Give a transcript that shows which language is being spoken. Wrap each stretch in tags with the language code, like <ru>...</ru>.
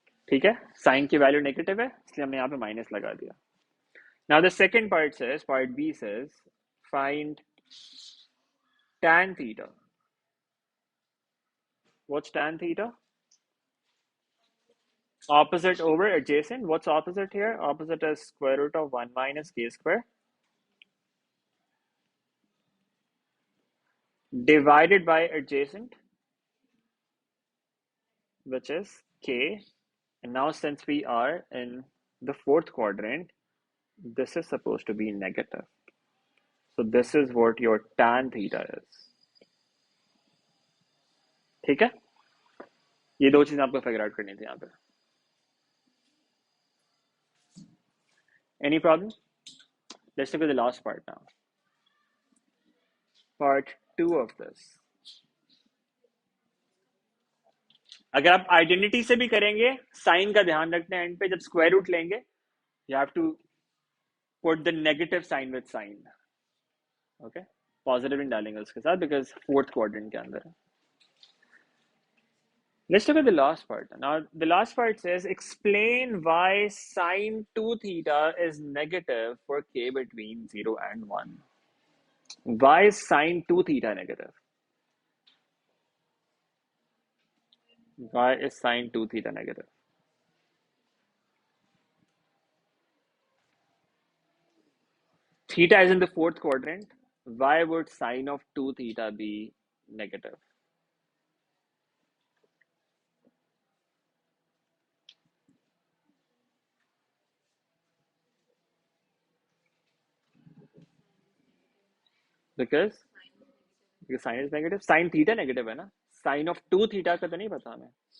<hi>ठीक है, साइन की वैल्यू नेगेटिव है इसलिए हमने यहाँ पे माइनस लगा दिया.</hi> <en>Now the second part says, part B says, find tan theta. What's tan theta? Opposite over adjacent. What's opposite here? Opposite is square root of 1 minus k square divided by adjacent, which is k. And now since we are in the fourth quadrant, this is supposed to be negative. So this is what your tan theta is.</en> <hi>ठीक है, ये दो चीजें आपको figure out करनी थी यहाँ पे.</hi> <en>Any problem? Let's look at the last part now. Part 2 of this.</en> <hi>अगर आप आइडेंटिटी से भी करेंगे, साइन का ध्यान रखना है, एंड पे जब स्क्वायर रूट लेंगे,</hi> <en>you have to put the negative sign with sign.</en> <hi>Okay, positive नहीं डालेंगे उसके साथ because fourth quadrant के अंदर है.</hi> <en>Let's look at the last part. Now, the last part says, explain why sine 2 theta is negative for k between 0 and 1. Why is sine 2 theta negative? Why is sine 2 theta negative? Theta is in the fourth quadrant. Why would sine of 2 theta be negative? Because sine is negative. Sine theta negative</en> <hi>है ना. Sine of 2 theta का तो नहीं पता हमें.</hi>